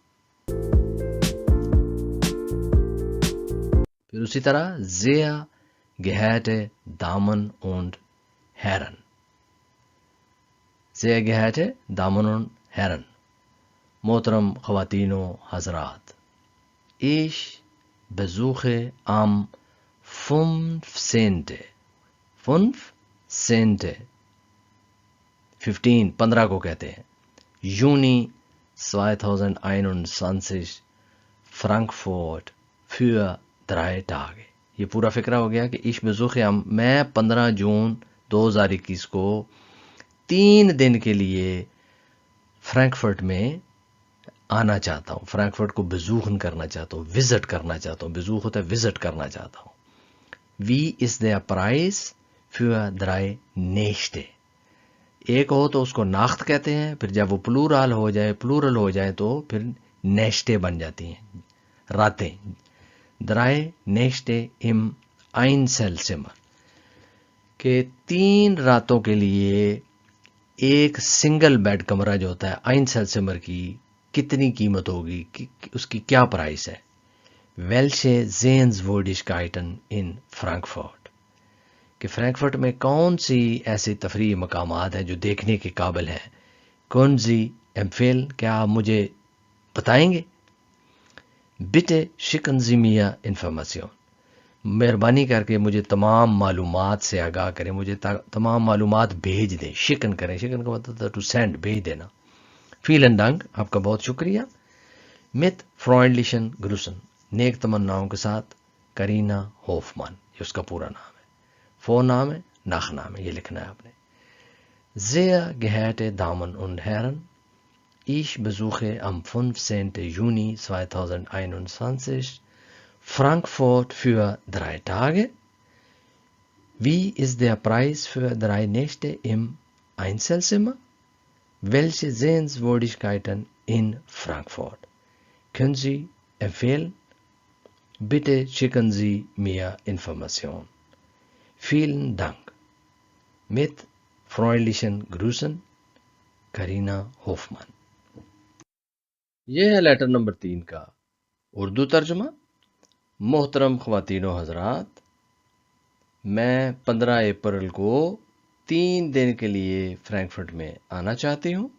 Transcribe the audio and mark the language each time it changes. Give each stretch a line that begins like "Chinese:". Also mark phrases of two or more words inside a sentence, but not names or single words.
Urdu: پھر اسی طرح
German: Sehr geehrte Damen und Herren. Sehr geehrte Damen und Herren.
Urdu: محترم خواتین و حضرات،
German: ich besuche am 15
Urdu: کو کہتے ہیں،
German: یونی 2021 فرانکفورٹ für 3 Tage.
Urdu: یہ پورا فکرہ ہو گیا کہ
German: ich besuche am،
Urdu: میں 15 جون 2021 کو 3 دن کے لیے فرینکفرٹ میں آنا چاہتا ہوں. فرینکفرٹ کو بزوخن کرنا چاہتا ہوں، وزٹ کرنا چاہتا ہوں. بزوخ ہوتا ہے وزٹ کرنا چاہتا ہوں.
German: Wie ist der Preis für 3 Nächte؟
Urdu: ایک ہو تو اس کو ناخت کہتے ہیں، پھر جب وہ پلورل ہو جائے تو پھر نیشتے بن جاتی ہیں، راتیں.
German: 3 Nächte im Einzelzimmer،
Urdu: کہ 3 راتوں کے لیے ایک سنگل بیڈ کمرہ جو ہوتا ہے Einzelzimmer کی کتنی قیمت ہوگی، اس کی کیا پرائس ہے.
German: Welche Sehenswürdigkeiten in Frankfurt،
Urdu: کہ فرینکفرٹ میں کون سی ایسی تفریحی مقامات ہیں جو دیکھنے کے قابل ہیں.
German: können Sie empfehlen,
Urdu: کیا آپ مجھے بتائیں گے؟
German: bitte schicken Sie mir Information.
Urdu: مہربانی کر کے مجھے تمام معلومات سے آگاہ کریں، مجھے تمام معلومات بھیج دیں. شکن کریں، شکن کا مطلب تھا
English: to send,
Urdu: بھیج دینا.
German: Vielen Dank,
Urdu: آپ کا بہت شکریہ.
German: Mit freundlichen Grüßen,
Urdu: نیک تمناؤں کے ساتھ کرینا ہوفمان، یہ اس کا پورا نام ہے. فور نام ہے، ناخ نام ہے، یہ لکھنا ہے آپ نے.
German: Sehr geehrte Damen und Herren, ich besuche am 15. Juni 2021 Frankfurt für 3 Tage. Wie ist der Preis für 3 Nächte im Einzelzimmer? Welche Sehenswürdigkeiten in Frankfurt können Sie empfehlen? Bitte schicken Sie mir Information. Vielen Dank. Mit freundlichen Grüßen,
Urdu: کرینا ہوفمان. یہ ہے لیٹر نمبر 3 کا اردو ترجمہ. محترم خواتین و حضرات، میں 15 اپریل کو 3 دن کے لیے فرینکفرٹ میں آنا چاہتی ہوں.